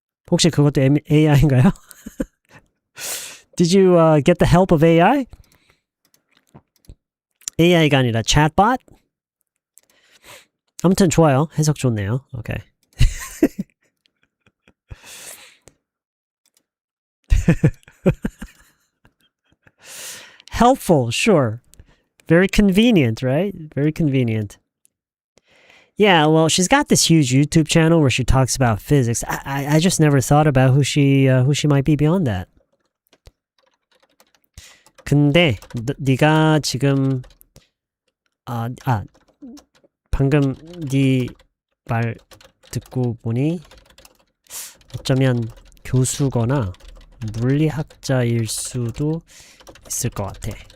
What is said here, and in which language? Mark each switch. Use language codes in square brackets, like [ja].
[ko] 혹시 그것도 AI인가요? [en] Did you get the help of AI? [ko] AI가 아니라 chatbot? 아무튼 좋아요. 해석 좋네요. [en] Okay. Helpful, sure. Very convenient, right? Very convenient. Yeah, well, she's got this huge YouTube channel where she talks about physics. I just never thought about who she might be beyond that. [ko] 근데 네가 지금 방금 네 말 듣고 보니 어쩌면 교수거나 물리학자일 수도 있을 것 같아.